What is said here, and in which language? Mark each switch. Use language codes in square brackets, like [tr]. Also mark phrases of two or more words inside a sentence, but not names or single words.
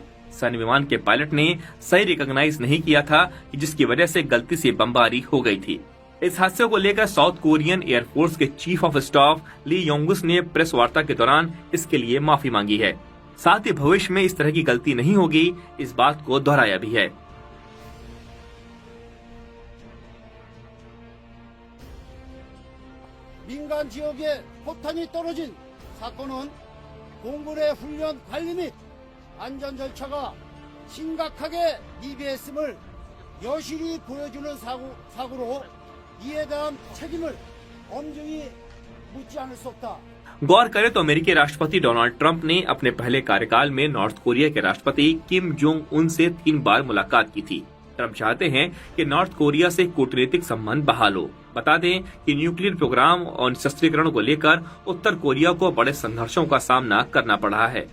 [hi] सैन्य विमान के पायलट ने सही रिकॉग्नाइज नहीं किया था, जिसकी वजह से गलती से बमबारी हो गई थी। इस हादसे को लेकर [en] South Korean Airforce [hi] के [en] chief of staff [hi] ली योंगुस ने प्रेस वार्ता के दौरान इसके लिए माफी मांगी है। साथ ही भविष्य में इस तरह की गलती नहीं होगी, इस बात को दोहराया भी है। [ko] 민간 지역에 포탄이 떨어진 사건은 공군의 훈련 관리 및 안전 절차가 심각하게 미비했음을 여실히 보여주는 사고로 이에 대한 책임을 엄중히 묻지 않을 수 없다. [hi] गौर करें तो अमेरिकी राष्ट्रपति डोनाल्ड ट्रंप ने अपने पहले कार्यकाल में नॉर्थ कोरिया के राष्ट्रपति किम जोंग उन से 3 बार मुलाकात की थी। ट्रंप चाहते हैं कि नॉर्थ कोरिया से कूटनीतिक संबंध बहाल हो। बता दें कि [en] nuclear program [hi] और शस्त्रीकरण को लेकर उत्तर कोरिया को बड़े संघर्षों का सामना करना पड़ रहा है।